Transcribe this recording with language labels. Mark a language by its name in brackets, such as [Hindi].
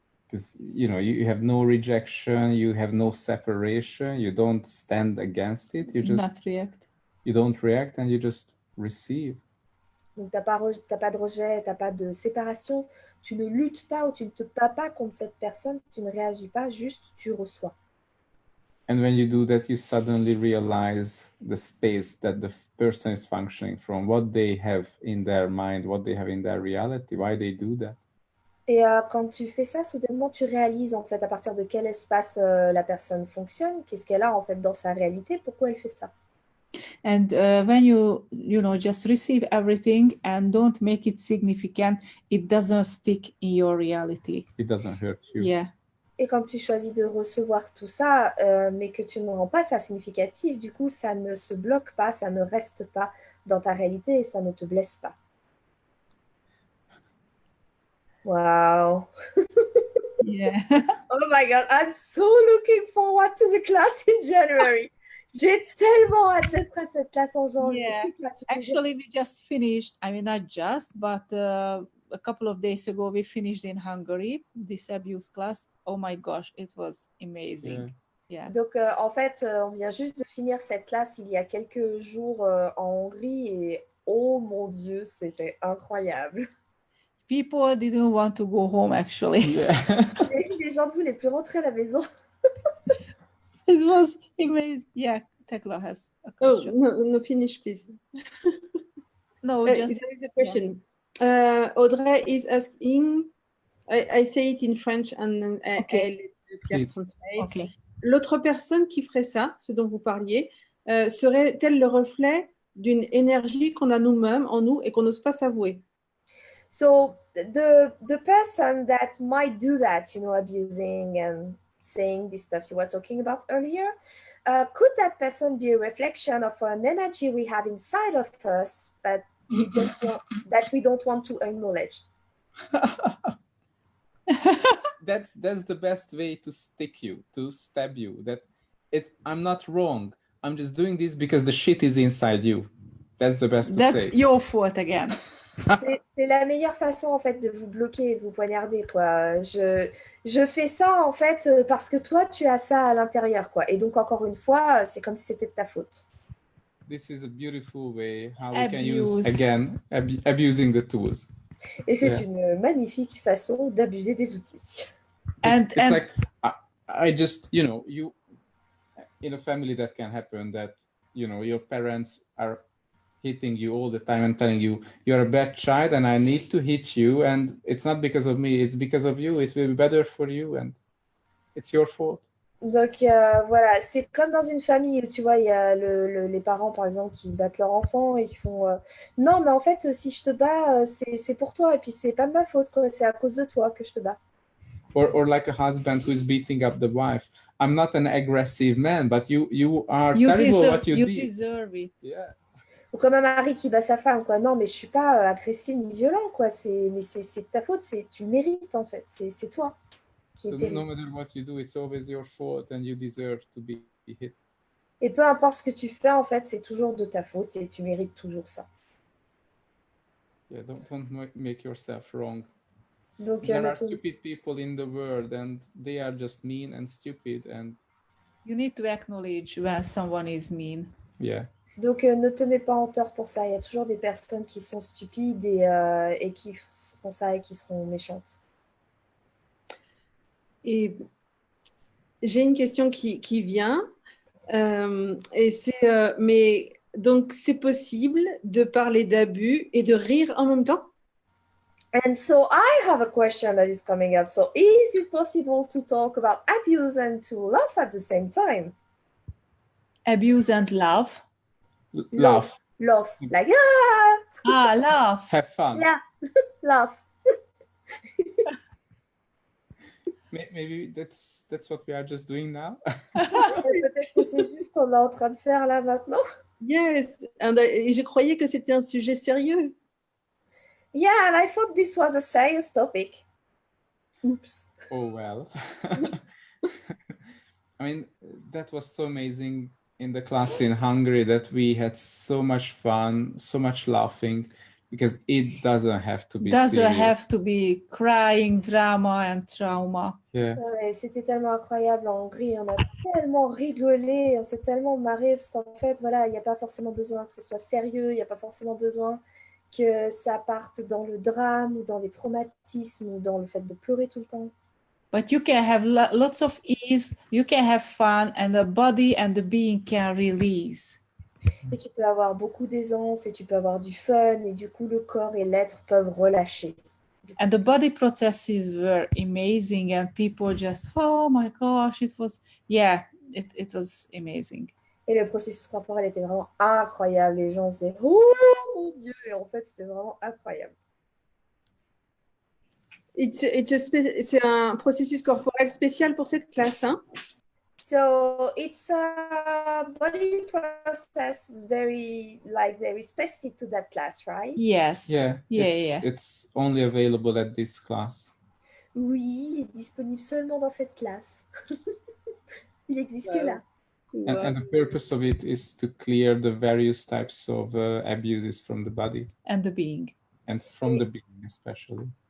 [English] Because you have no rejection, you have no separation, you don't stand against it, you just not react. You don't react and you just receive. [French] Donc, t'as pas de rejet, t'as pas de séparation, tu ne luttes pas ou tu ne te bats pas contre cette personne, tu ne réagis pas, juste tu reçois. [English] And when you do that, you suddenly realize the space that the person is functioning from, what they have in their mind, what they have in their reality, why they do that. [French] Et quand tu fais ça, soudainement, tu réalises en fait à partir de quel espace la personne fonctionne, qu'est-ce qu'elle a en fait dans sa réalité, pourquoi elle fait ça. [English] And when you just receive everything and don't make it significant, it doesn't stick in your reality. It doesn't hurt you. Yeah. [French] Et quand tu choisis de recevoir tout ça, mais que tu ne rends pas ça significatif, du coup, ça ne se bloque pas, ça ne reste pas dans ta réalité et ça ne te blesse pas. [English] Wow. Yeah. Oh my God, I'm so looking forward to the class in January. [French] J'ai tellement hâte d'être à cette classe en janvier. [English] Yeah. Actually, we just finished, I mean, not just, but a couple of days ago, we finished in Hungary, this abuse class. Oh my gosh, it was amazing. Yeah. [French] Donc, en fait, on vient juste de finir cette classe il y a quelques jours en Hongrie et oh mon Dieu, c'était incroyable. [English] People didn't want to go home, actually. Yeah. [French] Les gens ne voulaient plus rentrer à la maison. [English] It was amazing. Yeah, Tekla has a question. No, finish, please. No, just... There is a question. Yeah. Audrey is asking, I say it in French and okay. Pierre translate. Okay. [French] L'autre personne qui ferait ça, ce dont vous parliez, serait-elle le reflet d'une énergie qu'on a nous-mêmes en nous et qu'on n'ose pas s'avouer? [English] So the person that might do that, abusing and saying this stuff you were talking about earlier, could that person be a reflection of an energy we have inside of us, but we don't want to acknowledge? That's the best way to stick you, to stab you. I'm not wrong. I'm just doing this because the shit is inside you. That's the best to say. That's your fault again. [French] C'est la meilleure façon en fait de vous bloquer, de vous poignarder quoi. Je fais ça en fait parce que toi tu as ça à l'intérieur quoi. Et donc encore une fois, c'est comme si c'était de ta faute. [English] this is a beautiful way how we can use Abuse. again abusing the tools. [French] Et c'est [English] Yeah. [French] une magnifique façon d'abuser des outils. [English] It's And like I just, you know, you in a family that can happen, that, you know, your parents are hitting you all the time and telling you you're a bad child and I need to hit you, and it's not because of me, it's because of you, it will be better for you and it's your fault. [French] Donc voilà, c'est comme dans une famille où tu vois, il y a les parents par exemple qui battent leur enfant et qui font non, mais en fait, si je te bats, c'est pour toi et puis c'est pas de ma faute, quoi. C'est à cause de toi que je te bats. [English] Or like a husband who is beating up the wife. I'm not an aggressive man, but you are you terrible deserve, what you you did. deserve it. Yeah. [French] Ou comme un mari qui bat sa femme, quoi. Non, mais je suis pas agressif ni violent, quoi. Mais c'est de ta faute, tu mérites en fait. C'est toi qui [English] So [French] es terrible. [English] no matter what you do, it's always your fault and you deserve to be hit. [French] Et peu importe ce que tu fais, en fait, c'est toujours de ta faute et tu mérites toujours ça. [English] Yeah, don't make yourself wrong. [French] Donc, [English] There are stupid people in the world and they are just mean and stupid, and You need to acknowledge when someone is mean. yeah. [French] Donc, ne te mets pas en tort pour ça. Il y a toujours des personnes qui sont stupides et qui font ça et qui seront méchantes. Et j'ai une question qui vient. Et c'est, mais donc, c'est possible de parler d'abus et de rire en même temps? [English] And so I have a question that is coming up. So is it possible to talk about abuse and to laugh at the same time? Abuse and love. Laugh, Laugh. Like, Laugh. have fun. yeah, laugh. Maybe that's what we are just doing now. [French] Peut-être que c'est juste ce qu'on est en train de faire là maintenant. [English] Yes. [French] Et je croyais que c'était un sujet sérieux. [English] Yeah, and I thought this was a serious topic. Oops. Oh well. I mean, that was so amazing in the class in Hungary that we had so much fun, so much laughing, because it doesn't have to be Doesn't serious. have to be crying, drama and trauma. Yeah. Ouais, c'était tellement incroyable en Hongrie, on a tellement rigolé, on s'est tellement marré, parce qu'en fait, voilà, il n'y a pas forcément besoin que ce soit sérieux, il n'y a pas forcément besoin que ça parte dans le drame ou dans les traumatismes ou dans le fait de pleurer tout le temps. But you can have lots of ease, you can have fun, and the body and the being can release. Et tu peux avoir beaucoup d'aisance et tu peux avoir du fun et du coup le corps et l'être peuvent relâcher. And the body processes were amazing, and people just, oh my gosh, it was was amazing. [French] Et le processus corporel était vraiment incroyable. Les gens disaient « Oh mon Dieu !» Et en fait, c'était vraiment incroyable. C'est un processus corporel spécial pour cette classe, hein? [English] So it's a body process very specific to that class, right? Yes. Yeah. Yeah. It's only available at this class. [French] Oui, il est disponible seulement dans cette classe. Il existe que là. [English] And the purpose of it is to clear the various types of abuses from the body. And the being. And from the being especially.